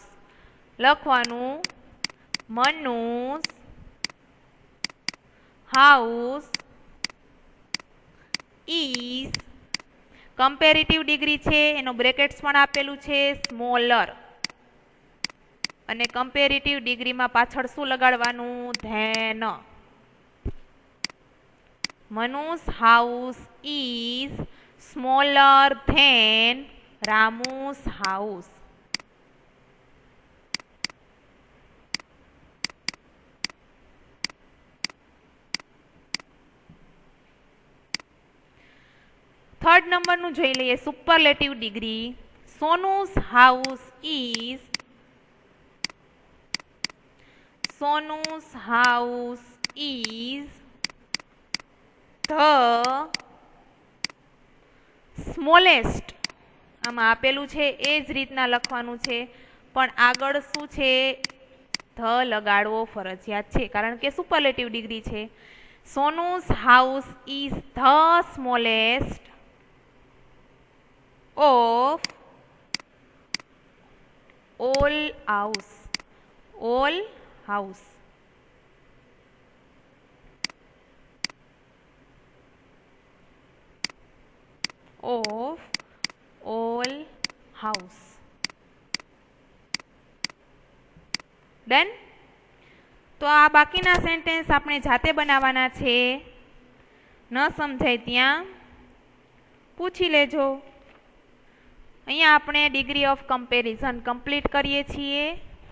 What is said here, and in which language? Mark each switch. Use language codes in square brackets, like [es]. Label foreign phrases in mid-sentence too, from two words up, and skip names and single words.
[gu] લખવાનું [en] Manu's house is, comparative degree [gu] છે એનો બ્રેકેટ્સ પણ આપેલું છે સ્મોલર, અને કમ્પેરેટિવ ડિગ્રીમાં પાછળ શું લગાડવાનું? ધેન. [en] મનુ's house is smaller than Ramu's house. [gu] થર્ડ નંબરનું જોઈ લઈએ [en] superlative degree. સોનુ's house is the સ્મોલેસ્ટ. [gu] આમાં આપેલું છે એ જ રીતના લખવાનું છે, પણ આગળ શું છે? ધ લગાડવો ફરજિયાત છે, કારણ કે [en] superlative degree [gu] છે. [en] સોનુ's house is the smallest of all house. Of all house. [gu] ડન. તો આ બાકીના સેન્ટેન્સ આપણે જાતે બનાવવાના છે. ન સમજાય ત્યાં પૂછી લેજો. અહીંયા આપણે [en] degree of comparison complete [gu] કરીએ છીએ.